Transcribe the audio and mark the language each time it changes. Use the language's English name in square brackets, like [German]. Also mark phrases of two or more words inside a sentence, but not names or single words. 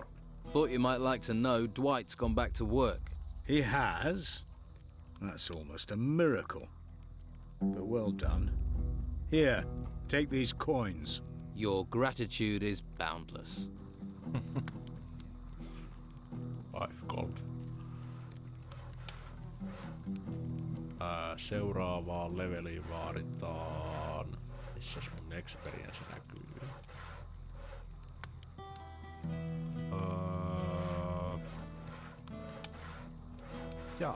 [English] Thought you might like to know Dwight's gone back to work. He has? That's almost a miracle. But well done. Here, take these coins. Your gratitude is boundless. 5 gold. [Finnish] Seuraavaan leveliin vaaditaan... Missäs mun experience näkyy? Jaa.